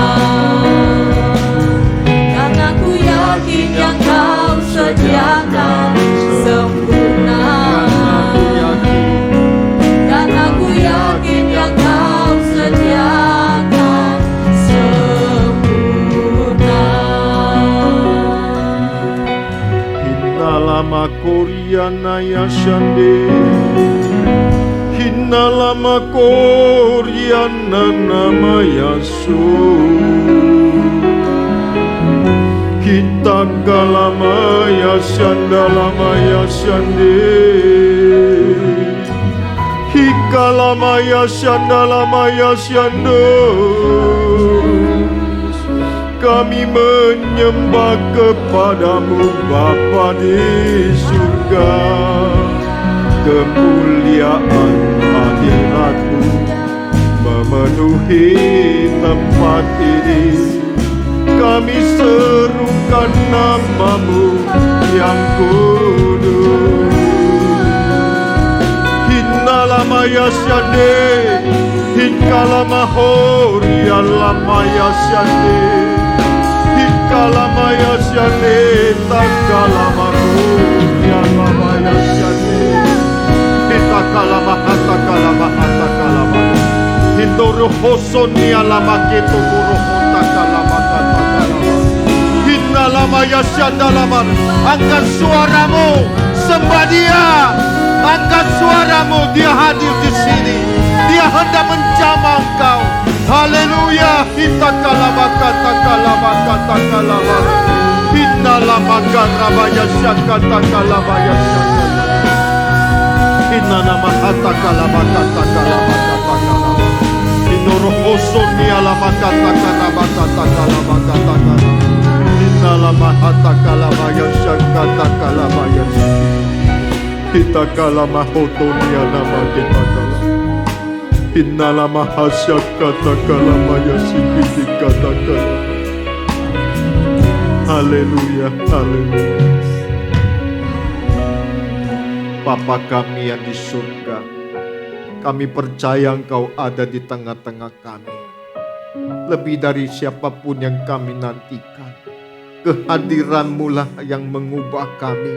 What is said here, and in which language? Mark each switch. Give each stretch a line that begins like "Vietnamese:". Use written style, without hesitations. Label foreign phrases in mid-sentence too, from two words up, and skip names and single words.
Indonesian: Karena ku yakin yang Kau sediakan sempurna. Karena ku yakin yang Kau sediakan sempurna. Hinalama Koryana Yashande, Hinalama Koryana Nama Yasu, Kita Kalama Yashandalama Yashande, Hikalama Yashandalama Yashando. Kami menyembah kepadamu Bapa di surga. Kemuliaan hadirat-Mu memenuhi tempat ini. Kami serukan nama-Mu yang kudus. Hinnalama Yashande, Hinkalama Horyalama Yashande, Hinkalama Yashande, Takalama Horyalama Yashande, Hitakalama Hatakalama Hatakalama, Hindoro Hosonia Lama Ketokoro Hotakalama Katakalama, Hinnalama Yashandalama. Angkat suaramu, sembah Dia. Angkat suaramu, Dia hadir di sini. Dia hendak menjamah engkau. Haleluya. Hitakalama Katakalama Katakalama, Hinnalama Garabaya Shakatakalama Yashanda, Hinnalama Hatakalama Katakalama Katakalama, Hinorohosonia Lama Katakalama Katakalama Katakalama, Hinnalama Hatakalama Yashakatakalama Yashanda, Hitakalama Hotonia Nama Kitakalama, Hinnalama Hasyakatakalama Yashikiti Katakalama. Haleluya, haleluya. Bapa kami yang di surga, kami percaya Engkau ada di tengah-tengah kami. Lebih dari siapapun yang kami nantikan, kehadiran-Mu lah yang mengubah kami.